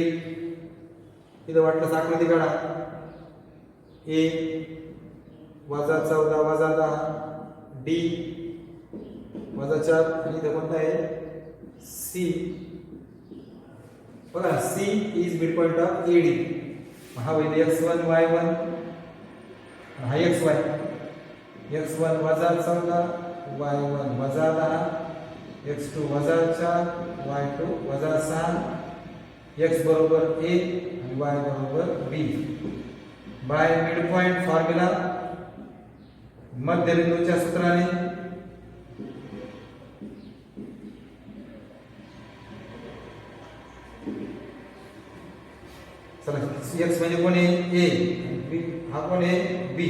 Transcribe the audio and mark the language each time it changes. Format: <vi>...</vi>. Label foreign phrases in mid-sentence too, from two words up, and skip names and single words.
<mr>इथं वाटलं आकृती काढा. ए -14 -10 डी -4 आणि इथं कोणता आहे सी.</mr> <en>बघा C is mid point of AD.</en> <mr>हा होईल x1 y1 हा xy. x1 -14 y1 -10 x2 -4 y2 -6 x बरोबर a आणि y बरोबर b.</mr> <en>by mid point formula, मध्यबिंदूच्या सूत्राने.</en> <mr>चला x म्हणजे कोण आहे a, b हा कोण आहे b.</mr>